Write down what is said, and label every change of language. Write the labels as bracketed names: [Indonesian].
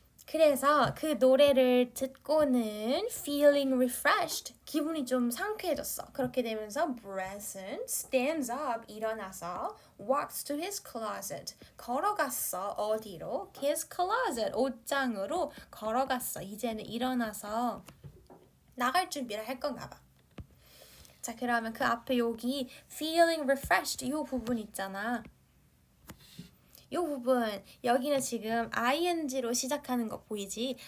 [Korean] 그래서 그 노래를 듣고는 [English] feeling refreshed, [Korean] 기분이 좀 상쾌해졌어. 그렇게 되면서 [English] Bresson stands up, [Korean] 일어나서 [English] walks to his closet, [Korean] 걸어갔어. 어디로? [English] His closet, [Korean] 옷장으로 걸어갔어. 이제는 일어나서 나갈 준비를 할 건가 봐. 자, 그러면 그 앞에 여기 [English] feeling refreshed [Korean] 이 부분 있잖아. 이 부분, 여기는 지금 ing로 시작하는 거 보이지?